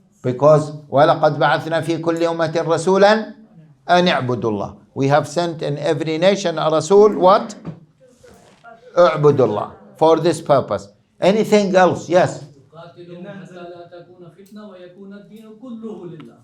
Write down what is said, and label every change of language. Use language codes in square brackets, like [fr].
[en] Because [ar] وَلَقَدْ بَعَثْنَا فِي كُلِّ أُمَّةٍ رَسُولًا أَنِ اعْبُدُوا اللَّهِ. [en] We have sent in every nation a Rasul, what? [ar] اعْبُدُوا اللَّهِ. [en] For this purpose. Anything else? Yes. [ar] تقاتلهم حتى لا تكون فتنة ويكون الدين كله لله.